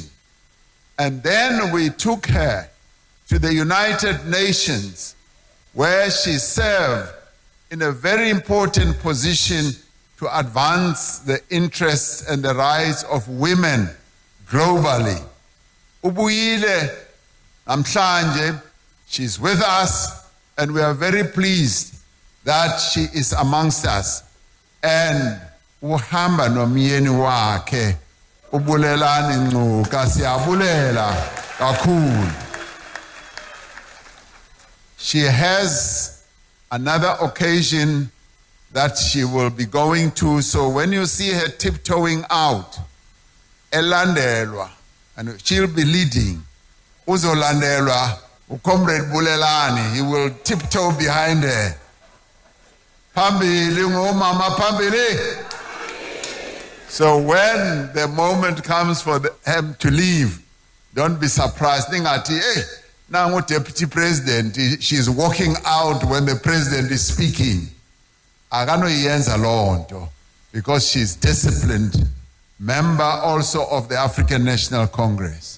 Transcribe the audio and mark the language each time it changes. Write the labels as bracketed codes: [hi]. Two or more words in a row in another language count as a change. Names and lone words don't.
[en] And then we took her to the United Nations, where she served in a very important position to advance the interests and the rights of women globally. [xh] Ubuyile namhlanje, [en] she's with us, and we are very pleased that she is amongst us. [xh] And uhamba nomyeni wakhe ubulelani Ngcuka, siyabulela kakhulu. [en] She has another occasion that she will be going to, so when you see her tiptoeing out, elandelwa, and she'll be leading, uzolandelwa Comrade Bulelani, he will tiptoe behind her. [xh] Phambili ngomama phambili. [en] So when the moment comes for him to leave, don't be surprised. Ningathi, hey, now deputy president, she's walking out when the president is speaking. [xh] Akanoyenza lonto [en] because she's disciplined member also of the African National Congress.